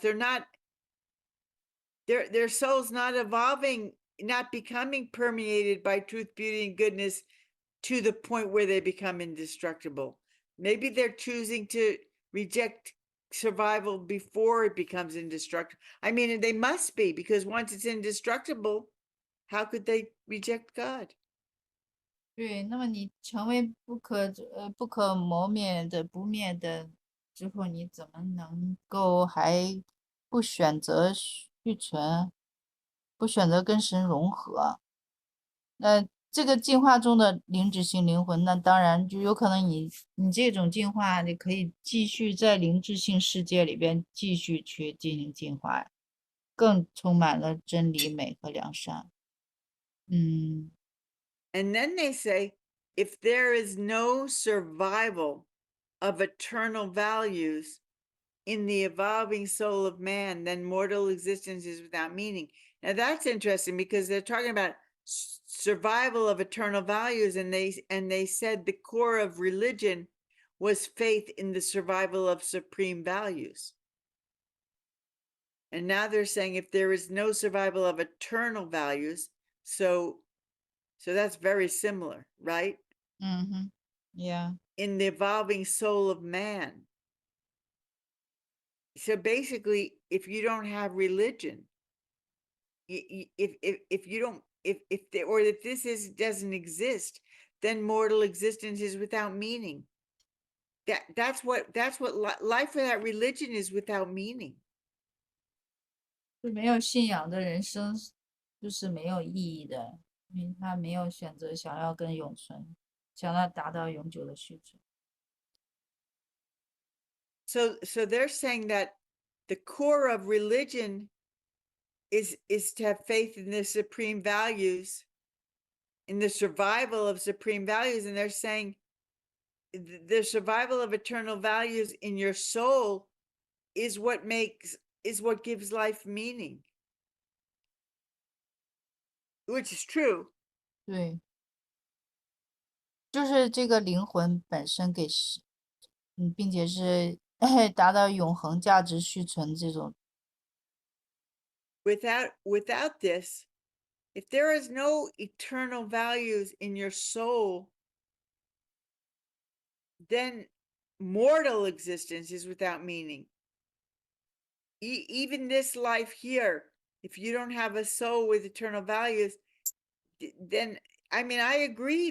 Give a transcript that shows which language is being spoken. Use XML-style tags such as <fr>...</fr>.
<en>They're not, their soul's not evolving, not becoming permeated by truth, beauty, and goodness to the point where they become indestructible. Maybe they're choosing to reject survival before it becomes indestructible. I mean, they must be, because once it's indestructible, how could they reject God?</en> <zh>对，那么你成为不可磨灭的不灭的之后，你怎么能够还不选择续存，不选择跟神融合？那这个进化中的灵智性灵魂，那当然就有可能你这种进化，你可以继续在灵智性世界里边继续去进行进化，更充满了真理、美和良善。嗯。</zh> <en>And then they say, if there is no survival of eternal values in the evolving soul of man, then mortal existence is without meaning. Now that's interesting because they're talking about survival of eternal values, and they said the core of religion was faith in the survival of supreme values. And now they're saying if there is no survival of eternal values, so that's very similar, right? Mm-hmm. Yeah. In the evolving soul of man. So basically, if you don't have religion, if you don't, if this doesn't exist, then mortal existence is without meaning. That's what life without religion is without meaning.</en> <zh>就没有信仰的人生就是没有意义的，因为他没有选择想要跟永存，想要达到永久的续存。</zh> <en>So they're saying that the core of religion is to have faith in the supreme values, in the survival of supreme values, and they're saying the survival of eternal values in your soul is what gives life meaning, which is true.</en> <zh>对，就是这个灵魂本身并且是达到永恒价值续存这种。</zh> <en>Without this, if there is no eternal values in your soul, then mortal existence is without meaning. Even this life here, if you don't have a soul with eternal values, then I mean, I agree.</en>